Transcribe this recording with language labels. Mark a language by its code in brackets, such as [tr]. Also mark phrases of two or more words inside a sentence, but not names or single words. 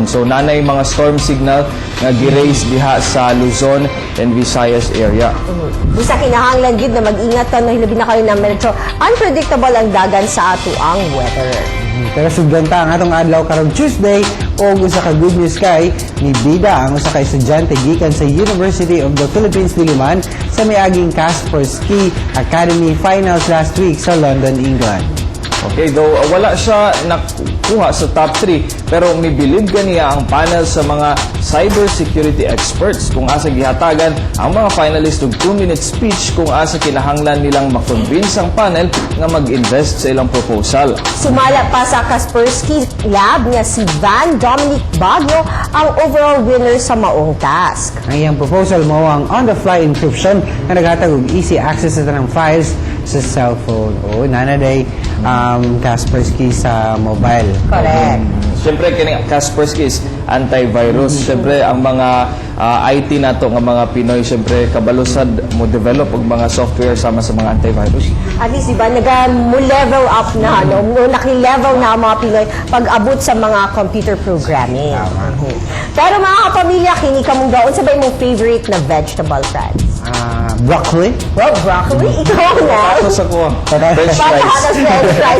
[ceb] So nanay mga storm signal nga gi-raise diha sa Luzon and Visayas area. Busa kinahanglan gid na mag-ingat ka no hilabi na kayo na medyo unpredictable ang dagan sa ato ang weather. Pero sugdanta ang atong adlaw karong Tuesday og usa ka [en] good news [ceb] kay ni Bida ang usa ka estudyante gikan sa University of the Philippines Diliman sa miaging Kaspersky Academy Finals [en] last week [ceb] sa London, England. Okay, though wala siya nakuha sa [en] top 3, [ceb] pero mibilib ganiya ang panel sa mga [en] cybersecurity experts [ceb] kung asa gihatagan ang mga finalist og [en] 2-minute speech [ceb] kung asa kinahanglan nilang makonvince ang panel nga mag-invest sa ilang proposal. Sumala pa sa Kaspersky Lab nga si Van Dominic Baguio ang overall winner sa maong task. Ang iyang proposal mo ang [en] on-the-fly encryption [ceb] na naghatag og [en] easy access [ceb] sa tanang files sa cellphone o nanaday Kaspersky sa mobile. Correct. Siyempre, kining Kaspersky [en] is antivirus. [ceb] Siyempre, ang mga IT nato nga mga Pinoy, siyempre, kabalusad mo develop og mga software sama sa mga antivirus. At least, diba, [en] level up [ceb] na, no? Naki-level na ang mga Pinoy pag-abot sa mga [en] computer programming. [ceb] Pero mga kapamilya, kini ka mong gaon, sabay mong favorite na vegetable, friends? Broccoli? Well, broccoli, ikaw na. Tapos ako, [en] French fries. [ceb] Patatas, [en] French fries.